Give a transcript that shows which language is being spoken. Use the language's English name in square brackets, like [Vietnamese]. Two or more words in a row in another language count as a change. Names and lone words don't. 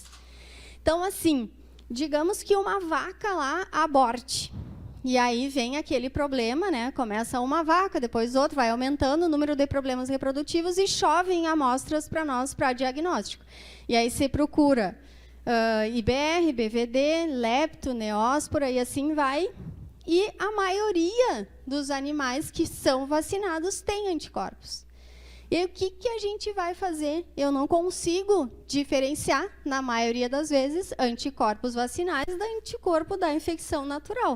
[Portuguese] Então, assim, digamos que uma vaca lá aborte. E aí vem aquele problema, né? Começa uma vaca, depois outra, vai aumentando o número de problemas reprodutivos e chovem amostras para nós para diagnóstico. E aí se procura IBR, BVD, lepto, neóspora e assim vai. E a maioria dos animais que são vacinados tem anticorpos. E o que a gente vai fazer? Eu não consigo diferenciar, na maioria das vezes, anticorpos vacinais do anticorpo da infecção natural.